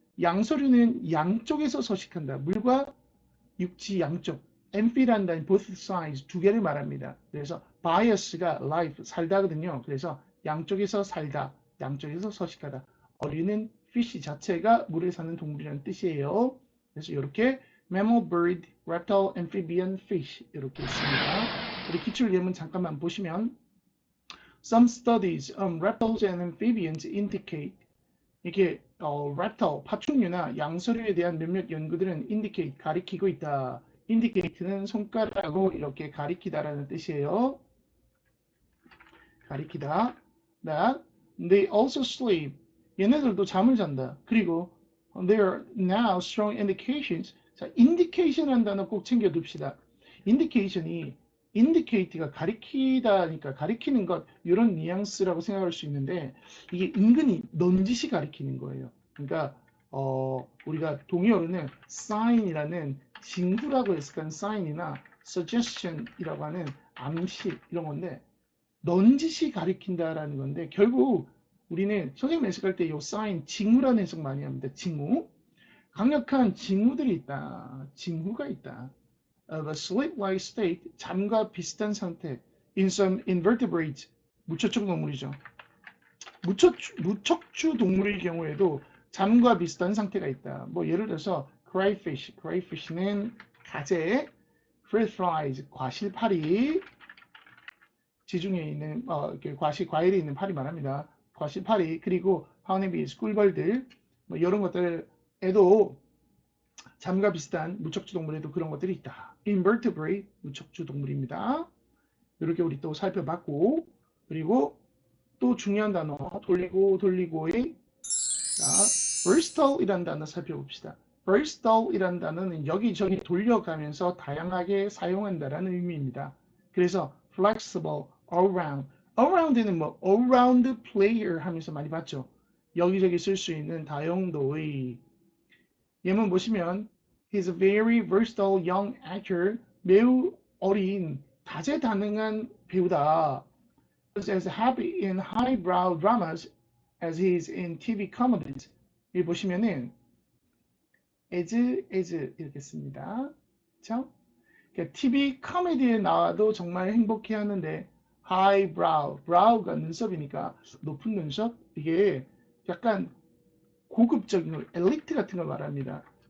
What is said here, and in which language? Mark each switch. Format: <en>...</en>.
<ko>양서류는 양쪽에서 서식한다. 물과 육지 양쪽. amphi라는 단위</ko> <en>both sides</en> <ko>두 개를 말합니다. 그래서 bias가 life, 살다거든요. 그래서 양쪽에서 살다, 양쪽에서 서식하다. 어류는 fish 자체가 물에 사는 동물이라는 뜻이에요. 그래서 이렇게 mammal, bird, reptile, amphibian, fish 이렇게 있습니다. 우리 기출 예문 잠깐만 보시면</ko> <en>Some studies on reptiles and amphibians indicate</en> <ko>이렇게 reptile, 파충류나 양서류에 대한 몇몇 연구들은 indicate, 가리키고 있다. indicate는 손가락으로 이렇게 가리키다라는 뜻이에요. 가리키다.</ko> <en>That they also sleep.</en> <ko>얘네들도 잠을 잔다. 그리고</ko> <en>there are now strong indications.</en> <ko>자, indication이라는 단어 꼭 챙겨둡시다. indication이 indicate가 가리키다니까 가리키는 것 이런 뉘앙스라고 생각할 수 있는데 이게 은근히 넌지시 가리키는 거예요. 그러니까 우리가 동의어로는 sign이라는 징후라고 했을 sign이나 suggestion이라고 하는 암시 이런 건데 넌지시 가리킨다라는 건데 결국 우리는 선생님 해석할 때 이 sign 징후라는 해석 많이 합니다. 징후. 강력한 징후들이 있다. 징후가 있다.</ko> <en>of a sleep-like state,</en> <ko>잠과 비슷한 상태.</ko> <en>in some invertebrates,</en> <ko>무척추 동물이죠. 무척추 동물의 경우에도 잠과 비슷한 상태가 있다. 뭐 예를 들어서 crayfish는 가재, fruit flies, 과실파리, 지중해에 있는 과일에 있는 파리 말합니다. 과실파리 그리고 honeybees, 꿀벌들 뭐 이런 것들에도 잠과 비슷한 무척추 동물에도 그런 것들이 있다. invertebrate, 무척추 동물입니다. 이렇게 우리 또 살펴봤고 그리고 또 중요한 단어 돌리고의 versatile이라는 단어 살펴봅시다. versatile이라는 단어는 여기저기 돌려가면서 다양하게 사용한다라는 의미입니다. 그래서 flexible, all-round. all-round는 뭐 all-round player 하면서 많이 봤죠. 여기저기 쓸 수 있는 다용도의. 예문 보시면</ko> <en>He's a very versatile young actor.</en> <ko>매우 어린 다재다능한 배우다.</ko> <en>As happy in highbrow dramas as he is in TV comedies.</en> <ko>여기 보시면은 as 이렇게 씁니다. 그렇죠? 그러니까 TV 코미디에 나와도 정말 행복해 하는데 highbrow, brow가 눈썹이니까 높은 눈썹 이게 약간 고급적인 걸, 엘리트 같은 걸 말합니다.</ko>